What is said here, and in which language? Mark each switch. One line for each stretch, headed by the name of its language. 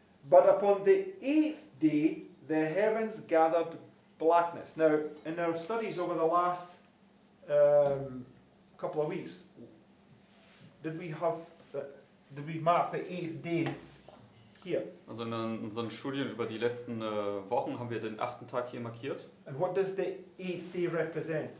English: But upon the 8th day, the heavens gathered blackness. Now, in our studies over the last couple of weeks, did we mark the 8th day here?
German: Also in unseren Studien über die letzten Wochen haben wir den 8. Tag hier markiert.
English: And what does the 8th day represent?